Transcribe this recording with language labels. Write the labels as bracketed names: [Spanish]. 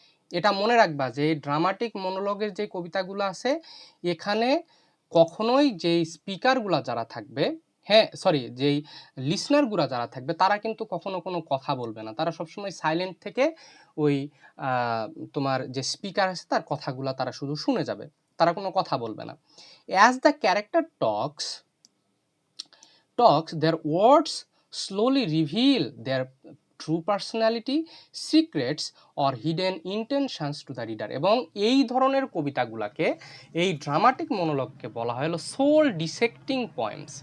[Bangla] এটা মনে রাখবা যে ড্রামাটিক মনোলগের যে কবিতাগুলো আছে এখানে কখনোই যেই স্পিকারগুলো যারা থাকবে, হ্যাঁ সরি, যেই লিসনারগুলো যারা থাকবে তারা কিন্তু কখনো কোনো কথা বলবে না, তারা সবসময় সাইলেন্ট থেকে ওই তোমার যে স্পিকার আছে তার কথাগুলো তারা শুধু শুনে যাবে, তারা কোনো কথা বলবে না। [English] As the character talks, their words slowly reveal their true personality, secrets or hidden intentions to the reader. [Bangla] এবং এই ধরনের কবিতাগুলোকে, এই ড্রামাটিক মনোলগকে বলা হয় হলো সোল ডিসেক্টিং পয়েমস।